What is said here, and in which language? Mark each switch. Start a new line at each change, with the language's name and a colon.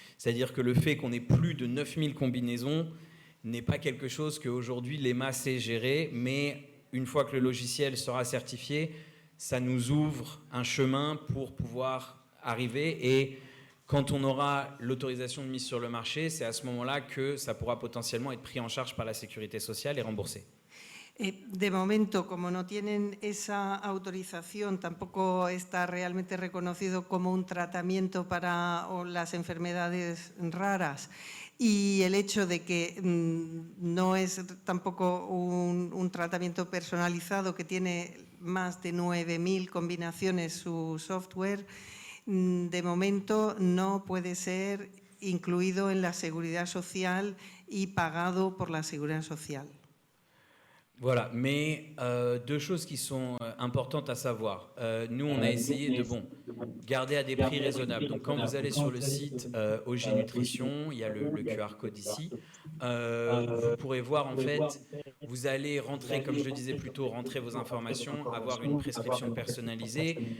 French: C'est-à-dire que le fait qu'on ait plus de 9000 combinaisons n'est pas quelque chose qu'aujourd'hui l'EMA sait gérer, mais une fois que le logiciel sera certifié, ça nous ouvre un chemin pour pouvoir arriver et quand on aura l'autorisation de mise sur le marché, c'est à ce moment-là que ça pourra potentiellement être pris en charge par la sécurité sociale et remboursé.
Spanish: De momento, como no tienen esa autorización, tampoco está realmente reconocido como un tratamiento para las enfermedades raras. Y el hecho de que no es tampoco un tratamiento personalizado que tiene más de 9000 combinaciones su software, de momento no puede ser incluido en la seguridad social y pagado por la seguridad social.
French: Voilà, mais deux choses qui sont importantes à savoir. Nous, on a essayé de garder à des prix raisonnables. Donc, quand vous allez sur le site Oji Nutrition, il y a le QR code ici. Vous pourrez voir, en fait, vous allez rentrer, comme je le disais plus tôt, rentrer vos informations, avoir une prescription personnalisée.